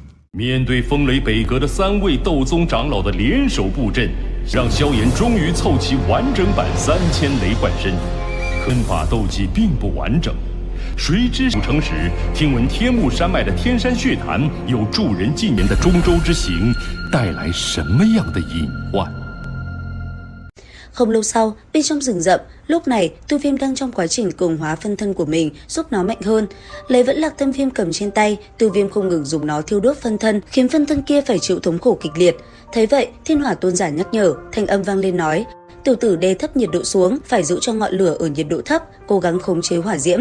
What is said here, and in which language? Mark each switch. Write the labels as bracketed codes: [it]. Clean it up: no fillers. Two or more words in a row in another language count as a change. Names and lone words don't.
[zh] 面对风雷北阁的3位斗宗长老的联手布阵，让萧炎终于凑齐完整版3000雷幻身。坑法斗技并不完整，谁知古城时听闻天目山脉的天山血潭有助人纪年的中州之行，带来什么样的隐患？ [vi] Không lâu sau, bên trong rừng rậm, lúc này Tu Viêm đang trong quá trình cường hóa phân thân của mình giúp nó mạnh hơn. Lấy vẫn lạc tâm viêm cầm trên tay, Tu Viêm không ngừng dùng nó thiêu đốt phân thân, khiến phân thân kia phải chịu thống khổ kịch liệt. Thấy vậy, Thiên Hỏa Tôn giả nhắc nhở, thanh âm vang lên nói: "Tiểu tử đè thấp nhiệt độ xuống, phải giữ cho ngọn lửa ở nhiệt độ thấp, cố gắng khống chế hỏa diễm."